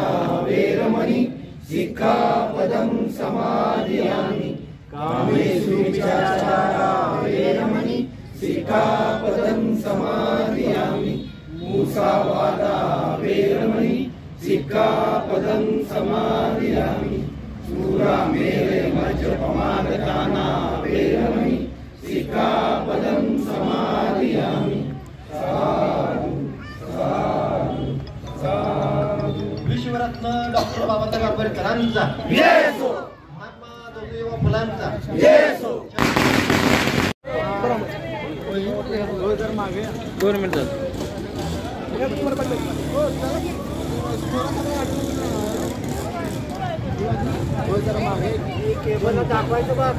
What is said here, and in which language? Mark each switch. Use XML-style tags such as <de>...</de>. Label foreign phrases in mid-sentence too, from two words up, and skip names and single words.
<pi>वेरमणि सिक्खापदं समादियामि, कामेषु मिथ्याचारा वेरमणि सिक्खापदं समादियामि, मूसावादा वेरमणि सिक्खापदं समादियामि, सूरा मेरे मज्जपमागताना वेरमणि सिक्खापदं समादियामि. साधु साधु साधु.</pi> <mr>विश्वरत्न डॉक्टर बाबासाहेब आंबेडकरांचा, महात्मा ज्योतिबा फुलांचा, दोन मिनिटं दाखवायचं बघ</mr>